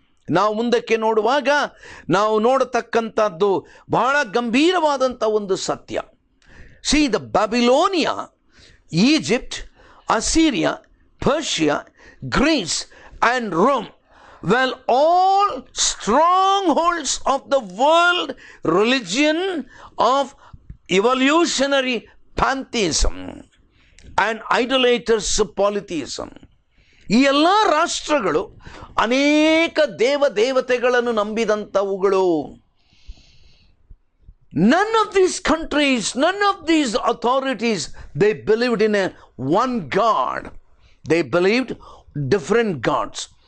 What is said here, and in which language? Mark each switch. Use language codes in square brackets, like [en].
[kn] ನಾವು ಮುಂದಕ್ಕೆ ನೋಡುವಾಗ ನಾವು ನೋಡತಕ್ಕಂಥದ್ದು ಬಹಳ ಗಂಭೀರವಾದಂಥ ಒಂದು ಸತ್ಯ. [en] See, the Babylonia, Egypt, Assyria, Persia, Greece and Rome were all strongholds of the world religion of evolutionary pantheism and idolatrous polytheism. [kn] ಈ ಎಲ್ಲ ರಾಷ್ಟ್ರಗಳು ಅನೇಕ ದೇವತೆಗಳನ್ನು ನಂಬಿದಂಥವುಗಳು. [en] None of these countries, none of these authorities, they believed in a one God. They believed different gods.